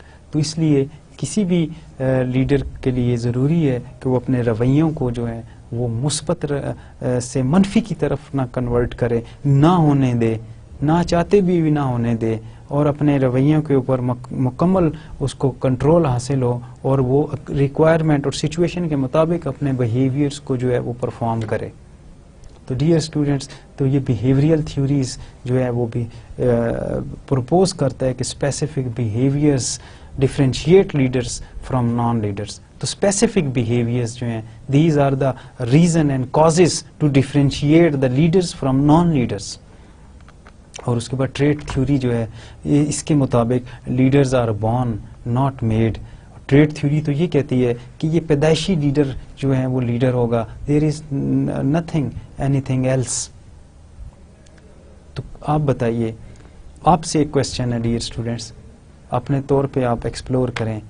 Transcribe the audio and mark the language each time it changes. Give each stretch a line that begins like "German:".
Urdu: تو اس لیے کسی بھی لیڈر کے لیے ضروری ہے کہ وہ اپنے رویوں کو جو ہے وہ مثبت سے منفی کی طرف نہ کنورٹ کرے, نہ ہونے دے, نہ چاہتے بھی نہ ہونے دے, اور اپنے رویوں کے اوپر مکمل اس کو کنٹرول حاصل ہو اور وہ ریکوائرمنٹ اور سچویشن کے مطابق اپنے بیہیویئرس کو جو ہے وہ پرفارم کرے. تو ڈیئر اسٹوڈینٹس, تو یہ بیہیویئرل تھیوریز جو ہے وہ بھی پرپوز کرتا ہے کہ
English: Specific behaviours differentiate leaders from non leaders. تو specific behaviours
Urdu: جو ہیں
English: These are the reason and causes to differentiate the leaders from non leaders.
Urdu: اور اس کے بعد ٹریٹ تھیوری جو ہے اس کے مطابق
English: Leaders are born not made.
Urdu: Treat theory تو یہ کہتی ہے کہ یہ پیدائشی لیڈر جو ہے وہ لیڈر ہوگا,
English: There is nothing anything else.
Urdu: تو آپ بتائیے, آپ سے ایک کوشچن ہے ڈیئر اسٹوڈینٹس, اپنے طور پہ آپ ایکسپلور کریں.